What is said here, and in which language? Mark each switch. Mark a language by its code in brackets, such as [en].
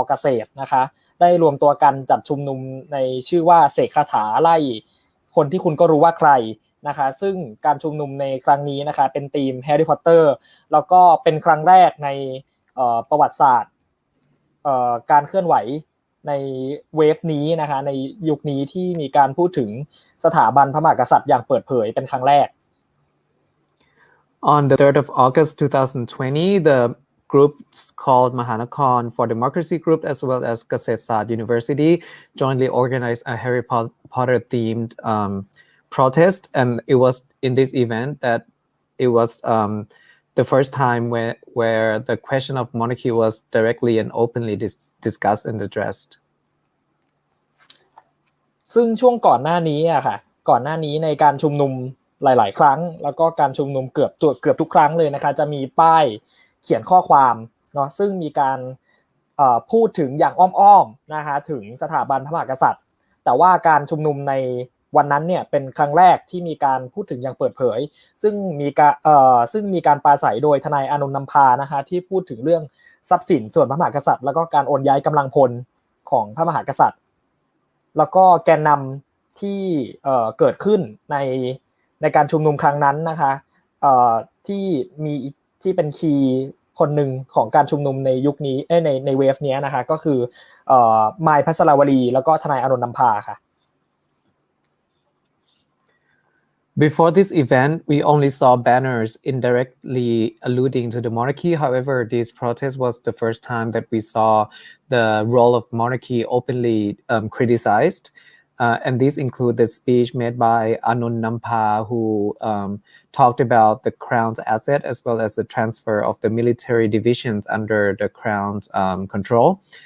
[th] เกษตรนะคะได้รวมตัวกันจัดชุมนุมในชื่อว่าเสกคาถาไล่คนที่คุณก็รู้ว่าใครนะคะซึ่งการชุมนุมในครั้งนี้นะคะเป็นธีมแฮร์รี่พอตเตอร์แล้วก็เป็นครั้งแรกในประวัติศาสตร์การเคลื่อนไหวในเวฟนี้นะคะในยุคนี้ที่มีการพูดถึงสถาบันพระมหากษัตริย์อย่างเปิดเผยเป็นครั้งแรก [en] On the 3rd of August 2020, the groups called Mahanakhon for Democracy Group as well as Kasetsat University jointly organized a Harry Potter themed protest, and it was in this event that it was the first time where the question of monarchy was directly and openly discussed and addressed. [th] ซึ่งช่วงก่อนหน้านี้อะค่ะก่อนหน้านี้ในการชุมนุมหลายๆครั้งแล้วก็การชุมนุมเกือบทุกครั้งเลยนะคะจะมีป้ายเขียนข้อความเนาะซึ่งมีการ พูดถึงอย่างอ้อมๆนะคะถึงสถาบันพระมหากษัตริย์แต่ว่าการชุมนุมในวันนั้นเนี่ยเป็นครั้งแรกที่มีการพูดถึงอย่างเปิดเผยซึ่งมีการปราศัยโดยทนายอานนท์นำพานะคะที่พูดถึงเรื่องทรัพย์สินส่วนพระมหากษัตริย์แล้วก็การโอนย้ายกำลังพลของพระมหากษัตริย์แล้วก็แกนนำที่เกิดขึ้น ในการชุมนุมครั้งนั้นนะคะที่เป็นคีย์คนหนึ่งของการชุมนุมในยุคนี้ในเวฟนี้นะคะก็คือมายพัสราวลีแล้วก็ทนายอานนท์นำพาค่ะ [en] Before this event, we only saw banners indirectly alluding to the monarchy. However, this protest was the first time that we saw the role of monarchy openly criticized. And these include the speech made by Anun Nampa, who talked about the crown's asset as well as the transfer of the military divisions under the crown's control.